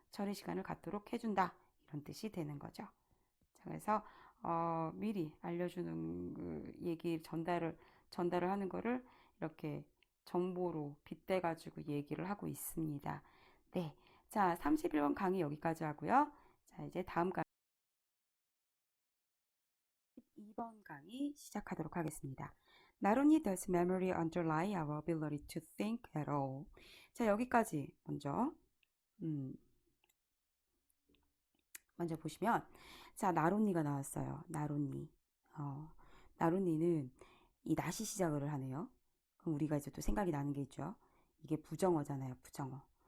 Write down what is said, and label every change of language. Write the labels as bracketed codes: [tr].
[ko] 처리 시간을 갖도록 해준다. 이런 뜻이 되는 거죠. 자, 그래서 미리 알려주는 그 얘기 전달을 전달을 하는 거를 이렇게 정보로 빗대가지고 얘기를 하고 있습니다. 네. 자, 31번 강의 여기까지 하고요. 자, 이제 다음 강의 12번 강의 시작하도록 하겠습니다. [en] Not only does memory underlie our ability to think at all. [ko] 자, 여기까지 먼저 보시면, 자, 나론니가 나왔어요. 나론니. 나론니는 이 낫이 시작을 하네요. 그럼 우리가 이제 또 생각이 나는 게 있죠. 이게 부정어잖아요. 부정어.